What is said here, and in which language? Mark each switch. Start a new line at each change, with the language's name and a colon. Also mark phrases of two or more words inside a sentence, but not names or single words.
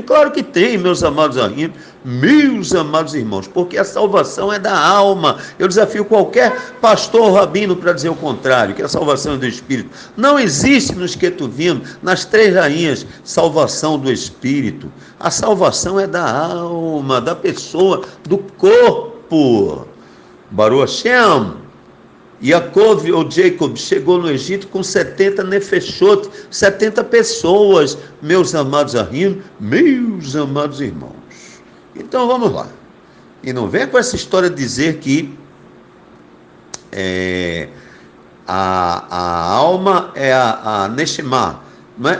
Portuguese: Claro que tem, meus amados irmãos, porque a salvação é da alma. Eu desafio qualquer pastor ou rabino para dizer o contrário, que a salvação é do espírito. Não existe nos Ketuvim, nas três rainhas, salvação do espírito. A salvação é da alma, da pessoa, do corpo.
Hebrew: ברוך השם.
Portuguese: Yaakov ou Jacob chegou no Egito com 70 nefeshot, 70 pessoas, meus amados ahim, meus amados irmãos. Então vamos lá. E não venha com essa história de dizer que a alma é a Neshama, não é?